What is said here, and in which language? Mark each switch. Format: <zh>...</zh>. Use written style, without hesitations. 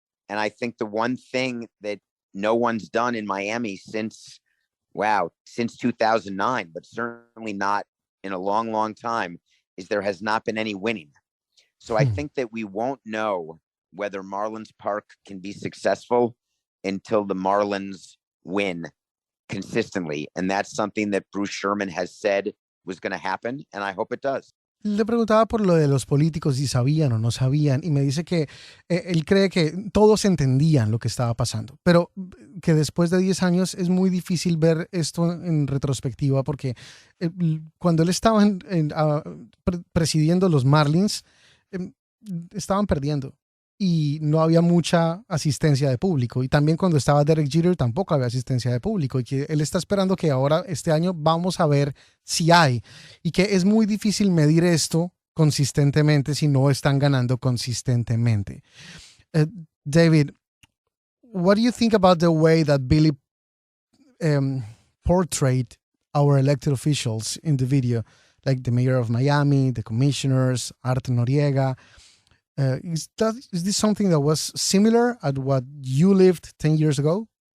<en>And I think the one thing that no one's done in Miami since 2009, but certainly not in a long, long time, is there has not been any winning. So I think that we won't know whether Marlins Park can be successful until the Marlins win consistently. And that's something that Bruce Sherman has said was going to happen, and I hope it does.</en> <es>Le preguntaba por lo de los políticos, si sabían o no sabían, y me dice que él cree que todos entendían lo que estaba pasando, pero que después de 10 años es muy difícil ver esto en retrospectiva, porque cuando él estaba presidiendo los Marlins, estaban perdiendo y no había mucha asistencia de público, y también cuando estaba Derek Jeter tampoco había asistencia de público, y que él está esperando que ahora este año vamos a ver si hay, y que es muy difícil medir esto consistentemente si no están ganando consistentemente.</es> <en>David, what do you think about the way that Billy portrayed our elected officials in the video, like the mayor of Miami, the commissioners, Arte Noriega? Is this something that was similar at what you lived 10 years ago?</en>